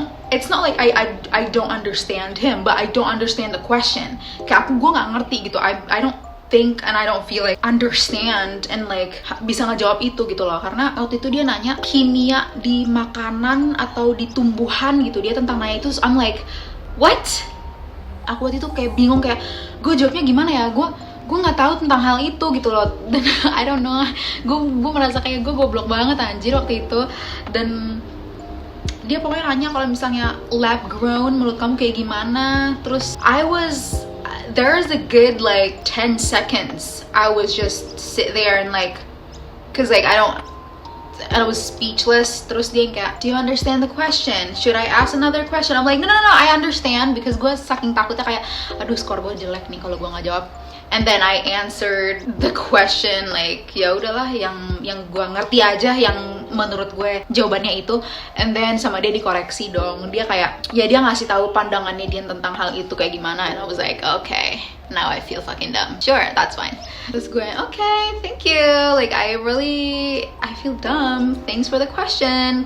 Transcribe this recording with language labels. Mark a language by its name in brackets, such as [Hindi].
[English] It's not like I don't understand him, but I don't understand the question. [Indonesian] Kayak gue nggak ngerti gitu. [English] I don't think and I don't feel like understand and like [Indonesian] bisa ngejawab itu gitu loh. Karena waktu itu dia nanya kimia di makanan atau di tumbuhan gitu. Dia tentang nanya itu, [English] I'm like, what? [Indonesian] Aku waktu itu kayak bingung, kayak gue jawabnya gimana ya? Gue nggak tahu tentang hal itu gitu loh. Dan [English] I don't know, [Indonesian] gue merasa kayak gue goblok banget anjir waktu itu. Dan dia pokoknya nanya kalau misalnya lab grown menurut kamu kayak gimana. Terus [English] there's a good like 10 seconds I was just sit there and like, cause like I was speechless. [Indonesian] Terus dia kayak, [English] do you understand the question? Should I ask another question? I'm like, no, I understand, because [Indonesian] gue saking takutnya kayak, aduh skor gue jelek nih kalau gue nggak jawab. [English] And then I answered the question like, [Indonesian] ya udahlah yang gue ngerti aja, yang menurut gue jawabannya itu. [English] And then [Indonesian] sama dia dikoreksi dong. Dia kayak, ya dia ngasih tahu pandangannya dia tentang hal itu kayak gimana. [English] And I was like, okay, now I feel fucking dumb. Sure, that's fine. Terus gue, okay, thank you. Like I feel dumb. Thanks for the question.